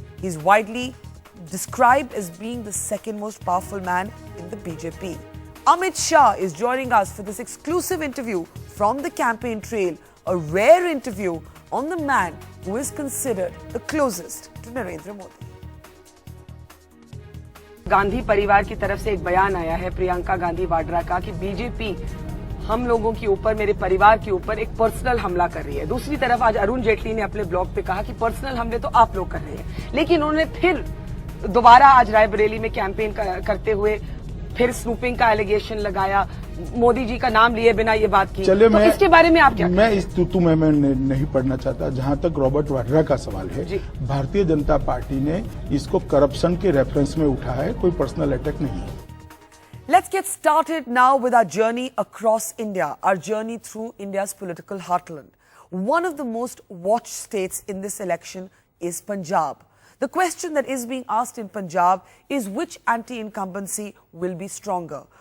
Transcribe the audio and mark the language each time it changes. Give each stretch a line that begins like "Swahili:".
English: He's widely described as being the second most powerful man in the BJP. Amit Shah is joining us for this exclusive interview from the campaign trail, a rare interview on the man who is considered the closest to Narendra Modi.
Hindi: Gandhi परिवार की तरफ से एक बयान आया है प्रियंका गांधी वाड्रा का कि बीजेपी हम लोगों के ऊपर, मेरे परिवार के ऊपर एक पर्सनल हमला कर रही है। दूसरी तरफ आज अरुण जेटली ने अपने ब्लॉग पे कहा कि पर्सनल हमले तो आप लोग कर रहे हैं, लेकिन उन्होंने फिर दोबारा आज रायबरेली में कैंपेन करते हुए फिर स्नूपिंग का एलिगेशन लगाया, मोदी जी का नाम लिए बिना ये बात की। चलिए, तो इसके बारे में आप क्या? मैं इस तू मैं नहीं पढ़ना चाहता। जहां तक रॉबर्ट वाड्रा का सवाल है, भारतीय जनता पार्टी ने इसको करप्शन के रेफरेंस में उठा है, कोई पर्सनल अटैक नहीं है।
English: Let's get started now with our journey across India, our journey through India's political heartland. One of the most watched states in this election is Punjab. The question that is being asked in Punjab is which anti-incumbency will be stronger?